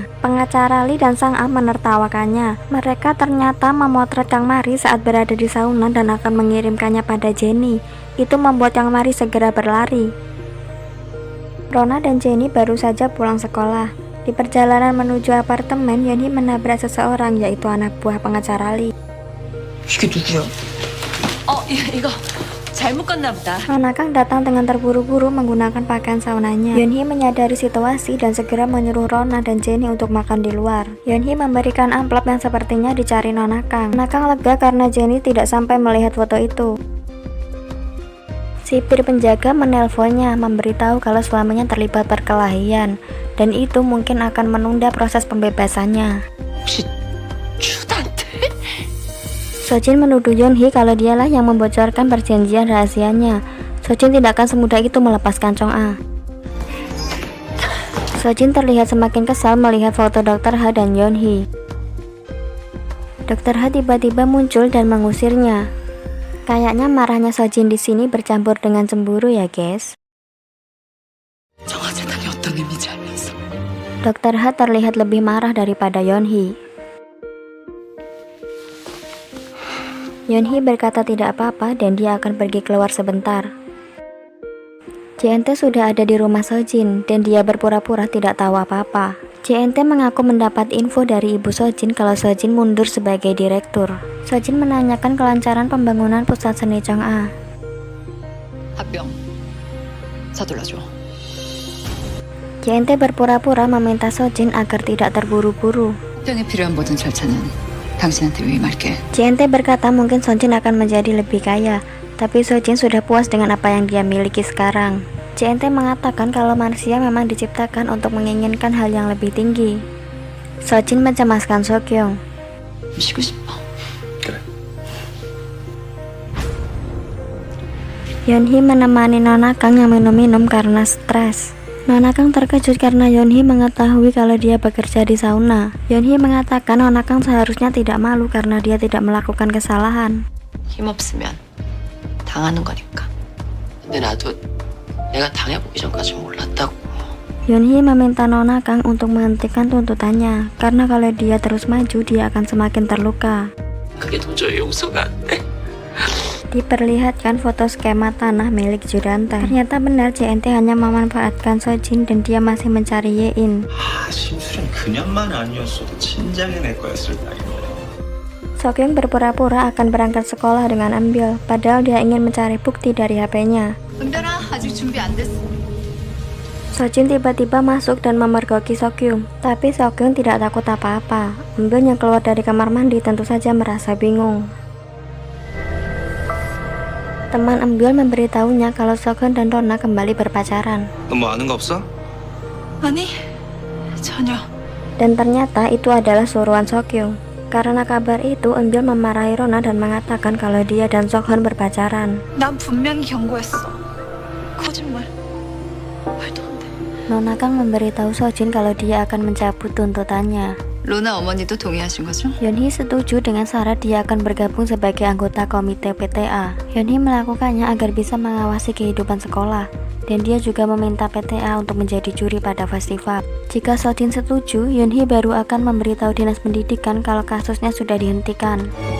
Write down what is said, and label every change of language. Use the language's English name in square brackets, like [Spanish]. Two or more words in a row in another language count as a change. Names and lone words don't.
[Indonesian] Pengacara Lee dan Sang A menertawakannya. Mereka ternyata memotret Kang Mari saat berada di sauna dan akan mengirimkannya pada Jenny. Itu membuat Kang Mari segera berlari. Rona dan Jenny baru saja pulang sekolah. Di perjalanan menuju apartemen, Yeonhee menabrak seseorang, yaitu anak buah pengacara Lee. [Korean] 이게 누구야? 이거 잘못 갔나 보다. [Indonesian] Nona Kang datang dengan terburu-buru menggunakan pakaian saunanya. Yeonhee menyadari situasi dan segera menyuruh Rona dan Jennie untuk makan di luar. Yeonhee memberikan amplop yang sepertinya dicari Nona Kang. Nona Kang lega karena Jennie tidak sampai melihat foto itu. Sipir penjaga menelponnya, memberitahu kalau suaminya terlibat perkelahian, dan itu mungkin akan menunda proses pembebasannya. [Korean] 혹시 주단테? [Indonesian] Sojin menuduh Yeonhee kalau dialah yang membocorkan perjanjian rahasianya. Sojin tidak akan semudah itu melepaskan Chong-a. Sojin terlihat semakin kesal melihat foto Dr. Ha dan Yeonhee. Dr. Ha tiba-tiba muncul dan mengusirnya. Kayaknya marahnya Sojin di sini bercampur dengan cemburu ya, guys. [Korean] 정화 재단이 어떤 의미인지 알면서. [Indonesian] Dr. Ha terlihat lebih marah daripada Yeonhee. Yeonhee berkata tidak apa-apa dan dia akan pergi keluar sebentar. JNT sudah ada di rumah Sojin dan dia berpura-pura tidak tahu apa-apa. JNT mengaku mendapat info dari ibu Sojin kalau Sojin mundur sebagai direktur. Sojin menanyakan kelancaran pembangunan pusat seni Chong-a. [Korean] 합병 서둘러줘. [Indonesian] JNT berpura-pura meminta Sojin agar tidak terburu-buru. [Korean] 합병에 필요한 모든 절차는 당신한테 위임할게. [Indonesian] JNT berkata mungkin Sojin akan menjadi lebih kaya, tapi Sojin sudah puas dengan apa yang dia miliki sekarang. JNT mengatakan kalau manusia memang diciptakan untuk menginginkan hal yang lebih tinggi. Sojin mencemaskan Seokyeong. [Korean] 쉬고 싶어. 그래. [Indonesian] Yeonhee menemani Nona Kang yang minum-minum karena stres. Nona Kang terkejut karena Yeonhee mengetahui kalau dia bekerja di sauna. Yeonhee mengatakan Nona Kang seharusnya tidak malu karena dia tidak melakukan kesalahan. [Korean] 힘없으면 당하는 거니까. 근데 나도 내가 당해보기 전까지 몰랐다고. [Indonesian] Yeonhee meminta Nona Kang untuk menghentikan tuntutannya karena kalau dia terus maju dia akan semakin terluka. [Korean] 그게 도저히 용서가 안 돼. [Indonesian] Diperlihatkan foto skema tanah milik Juranta. Ternyata benar JNT hanya memanfaatkan Sojin dan dia masih mencari Yein. [Korean] 심술은 그냥만 아니었어도 진작에 내 거였을 나인데. [Indonesian] Seokyeong berpura-pura akan berangkat sekolah dengan Ambil, padahal dia ingin mencari bukti dari HP-nya. [Korean] 은별아, 아직 준비 안 됐어. [Indonesian] Sojin tiba-tiba masuk dan memergoki Seokyeong, tapi Seokyeong tidak takut apa-apa. Ambil yang keluar dari kamar mandi tentu saja merasa bingung. Teman Ambil memberitahunya kalau Seokyeong dan Rona kembali berpacaran. [Korean] 너 뭐 아는 거 없어? 아니, 전혀. [Indonesian] Dan ternyata itu adalah suruhan Seokyeong. Karena kabar itu, Ambil memarahi Rona dan mengatakan kalau dia dan Seokyeong berpacaran. [Korean] 난 분명히 경고했어. 거짓말. 말도 안 돼. [Indonesian] Nona Kang memberitahu Sojin kalau dia akan mencabut tuntutannya. [Korean] 로나 어머니도 동의하신 거죠? [Indonesian] Yeonhee setuju dengan syarat dia akan bergabung sebagai anggota komite PTA. Yeonhee melakukannya agar bisa mengawasi kehidupan sekolah, dan dia juga meminta PTA untuk menjadi juri pada festival. Jika Sojin setuju, Yeonhee baru akan memberitahu dinas pendidikan kalau kasusnya sudah dihentikan.